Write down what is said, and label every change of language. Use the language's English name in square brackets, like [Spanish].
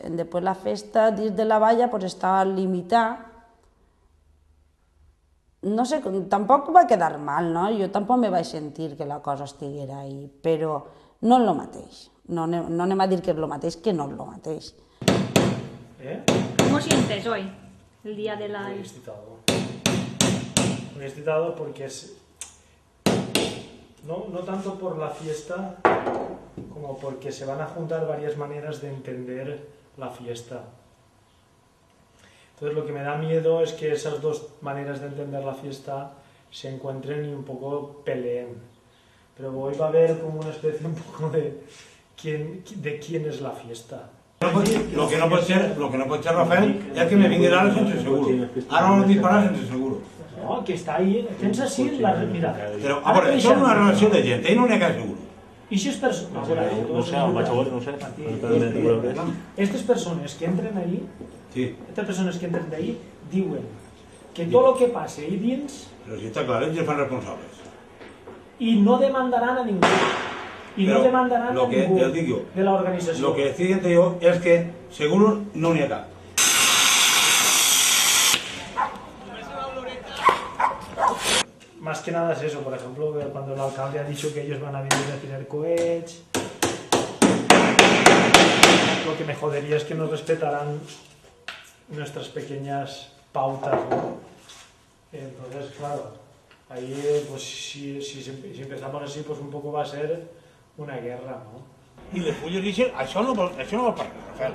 [Catalan] Després la festa dins de la valla estava limitada. No sé, tampoc va quedar mal, no? Jo tampoc me vaig sentir que la cosa estiguera ahí, però no és el mateix. No anem a dir que és el mateix, que no és el mateix. [Spanish] ¿Cómo sientes hoy, el día de la...? Muy excitado porque es... No tanto por la fiesta, como porque se van a juntar varias maneras de entender la fiesta. Entonces lo que me da miedo es que esas dos maneras de entender la fiesta se encuentren y un poco peleen. Pero hoy va a haber como una especie un poco de quién es la fiesta. Lo que [Catalan] no pot ser, Rafael, és que me vingui ara sense seguro. Ara no disparar sense seguro. No, que està ahí, tens així la... Mira... Però, a veure, són una relació de gent, no n'hi ha cap seguro. I si és persona... No sé, el vaig a veure, no sé. Estas persones que entren ahí, estas persones que entren d'ahí, diuen que tot el que passe ahí dins... Però si està clar, ells fan responsables. I no demandaran a ningú. [Spanish] Y no demandarán a ningú de la organización. Lo que decía yo es que seguros [Catalan] no n'hi ha cap. [Spanish] Más que nada es eso, por ejemplo, cuando el alcalde ha dicho que ellos van a venir a tirar cohetes. Lo que me jodería es que no respetaran nuestras pequeñas pautas, ¿no? Entonces, claro, ahí pues si empezamos así, pues un poco va a ser una guerra, ¿no? [Catalan] I les fulles dicen, això no val per res, Rafael.